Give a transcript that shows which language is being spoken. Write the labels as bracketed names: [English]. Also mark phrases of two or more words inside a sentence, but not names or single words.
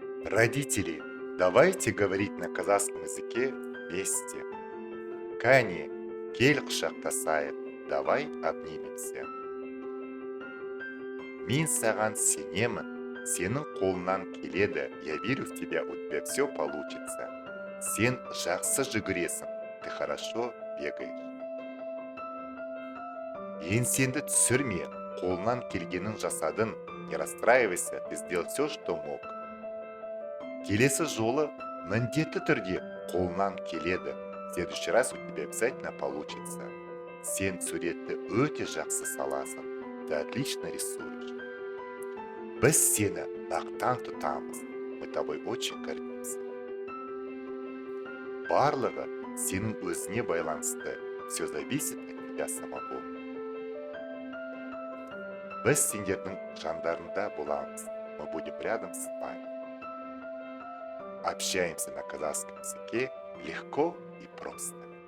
[Russian] Родители, давайте говорить на казахском языке вместе. [Kazakh] Кәне, кел құшақтасайық, [Russian] давай обнимемся. [Kazakh] Мен саған сенемін, сенің қолынан келеді, [Russian] я верю в тебя, у тебя все получится. [Kazakh] Сен жақсы жүгіресің, [Russian] ты хорошо бегаешь. [Kazakh] Еңсеңді түсірме, қолынан келгенін жасадың, [Russian] не расстраивайся, ты сделал все, что мог. [Kazakh] Келесі жолы міндетті түрде қолынан келеді. [Russian] В следующий раз у тебя обязательно получится. [Kazakh] Сен суретті өте жақсы саласың. [Russian] Ты отлично рисуешь. [Kazakh] Біз сені мақтан тұтамыз. [Russian] Мы тобой очень гордимся. [Kazakh] Барлығы сенің өзіне байланысты. [Russian] Все зависит от тебя самого. [Kazakh] Біз сендердің жандарында боламыз. [Russian] Мы будем рядом с вами. Общаемся на казахском языке легко и просто.